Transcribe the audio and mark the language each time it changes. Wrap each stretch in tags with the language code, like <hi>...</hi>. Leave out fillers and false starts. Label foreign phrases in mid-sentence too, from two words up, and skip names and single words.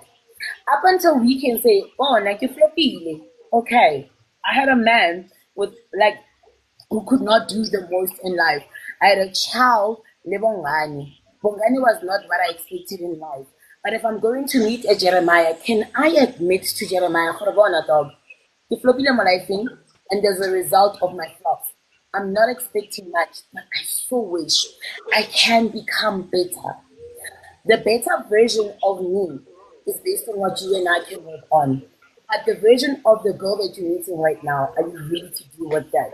<en>Up until we can say, oh, like you flopile. Okay, I had a man with like who could not do the most in life. I had a child, Bongani. Bongani was not what I expected in life. But if I'm going to meet a Jeremiah, can I admit to Jeremiah, "Khorobona, dog,</en> <tn>ke flopile mo lifeng,</tn> <en>and there's a result of my flops. I'm not expecting much, but I so wish I can become better. The better version of me is based on what you and I can work on. But the version of the girl that you're meeting right now, are you ready to deal with that?</en>